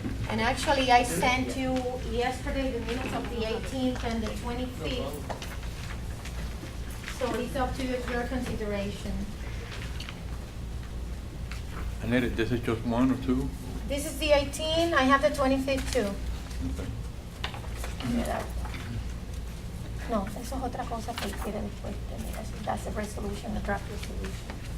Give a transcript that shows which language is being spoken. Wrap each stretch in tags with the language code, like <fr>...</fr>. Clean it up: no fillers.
<en>And actually, I sent you yesterday the minutes of the 18th and the 25th. So it's up to your consideration. Annette, this is just one or two? This is the 18th, I have the 25th too. Okay.</en> <es>No, eso es otra cosa que quiere después.</es> <en>Mira, that's a resolution, a draft resolution.</en>